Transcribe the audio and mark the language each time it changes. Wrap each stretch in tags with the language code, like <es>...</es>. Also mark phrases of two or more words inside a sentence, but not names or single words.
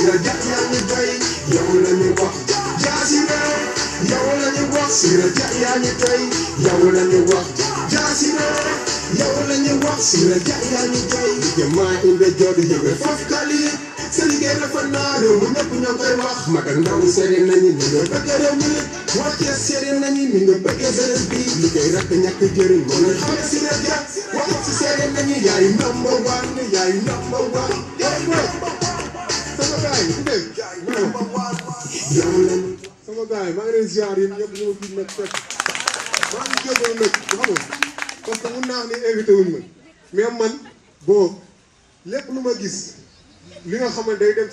<wo>rajo yaa ngi doy yow la ñu wax jaasi la yow la ñu wax si rajo yaa ngi doy yow la ñu wax jaasi la yow la ñu wax si rajo yaa ngi doy jamaa inde joodu yëge foofu kali sa liggéey dafa naa réew mi ñëpp ñoo koy wax mag ak ndaw seede nañu ni nga bëgg réew mi wàccee seede nañu ni nga bëgg beneen bi liggéey rek ñàkk jëriñ moo lay xam si rajo wax si seede nañu yaay</wo> <en>number one</en> <wo>yaay</wo> <en>number one</en> <wo>sama gaay yi dégg yow la ñu sama gaay maa ngi leen ziar yéen ñëpp ñu ma fi nag fekk maa ngi jégalu nag xam nga</wo> <fr>parce que</fr> <wo>mun naa wax ni invité wuñ ma mais man bon lépp lu ma gis li nga xam ne day dem</wo>